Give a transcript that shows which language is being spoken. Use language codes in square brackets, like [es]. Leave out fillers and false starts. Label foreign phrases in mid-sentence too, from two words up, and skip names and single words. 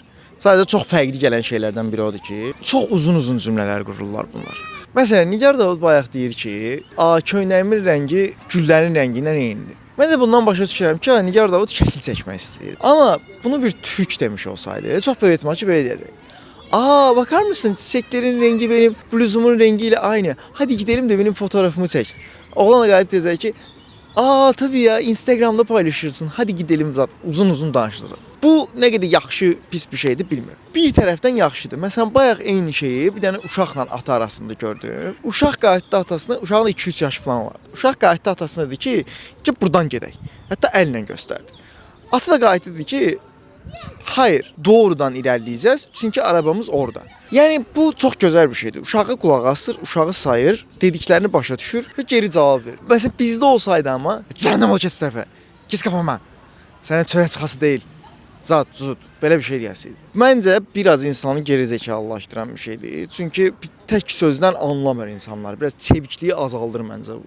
[az] Sadəcə çox fərqli gələn şeylərdən biri odur ki, çox uzun cümlələr qururlar bunlar. Məsələn, Nigar Davud bayaq deyir ki, köynəyimin rəngi güllərin rəngindən eynidir. Mən də bundan başa düşürəm ki, Nigar Davud şəkil çəkmək istəyir. Amma bunu bir türk demiş olsaydı, çox böyük ehtimal ki, belə deyəcək. [tr] Bakar mısın? Çiçeklerin rengi benim bluzumun rengiyle aynı. Hadi gidelim de benim fotoğrafımı çek. Oğlan da gayet diyecek ki, tabii ya Instagram'da paylaşırsın. Hadi gidelim zaten. Uzun danışırız. [az] Bu nə qədər yaxşı, pis bir şeydir bilmirəm. Bir tərəfdən yaxşıdır. Məsələn, bayaq eyni şeyi bir dənə uşaqla ata arasında gördüm. Uşaq qayıtdı atasına, uşağın 2-3 yaş falan vardı. Uşaq qayıtdı atasına dedi ki, buradan gedək. Hətta əllə göstərdi. Ata da qayıtdı dedi ki, [tr] hayır, doğrudan ilerleyeceğiz çünkü arabamız orada. Yani bu çok güzel bir şeydir. [az] Uşağı qulaq asır, uşağı sayır, dediklerini başa düşür ve geri cavab verir. [tr] Mesela bizde olsaydı ama, [az] cəhənnəm ol kes bu tərəfə, kes kafama, sənə çörək çıxası deyil. Zat, belə bir şey deyəsiydi. Məncə biraz insanı geri zekalılaşdıran bir şeydir. Çünki tək sözdən anlamır insanlar. Biraz çevikliyi azaldır məncə bu.